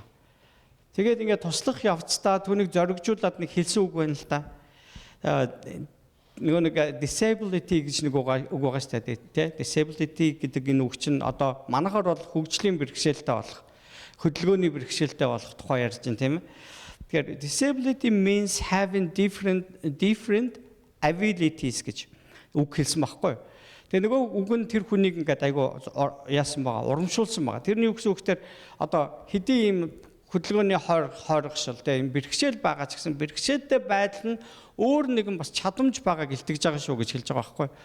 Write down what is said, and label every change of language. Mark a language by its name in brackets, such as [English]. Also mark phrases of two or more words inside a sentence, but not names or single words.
[Mongolian] Тэгээд ингээд туслах явцдаа түүнийг зоригжуулаад нэг хэлсэн үг байна л да. Нөгөө нэг disability гэж нэг үг байгаа шүү дээ тий. Disability гэдэг энэ үг чинь одоо манайхаар бол хөгжлийн бэрхшээлтэй болох, хөдөлгөөний бэрхшээлтэй болох тухай ярьж байна тийм ээ. Тэгэхээр [English] disability means having different abilities [Mongolian] гэж үг хэлсэн байхгүй юу. Тэгээ нөгөө үг нь тэр хүнийг ингээд айгу яасан байгаа, урамшуулсан байгаа. Тэрний үг гэхээр одоо хэдий ийм хөдөлгөөний хойрогшил тийм бэрхшээл байгаа ч гэсэн бэрхшээлтэй байдал нь өөр нэгэн бас чадамж байгааг илтгэж байгаа шүү гэж хэлж байгаа байхгүй.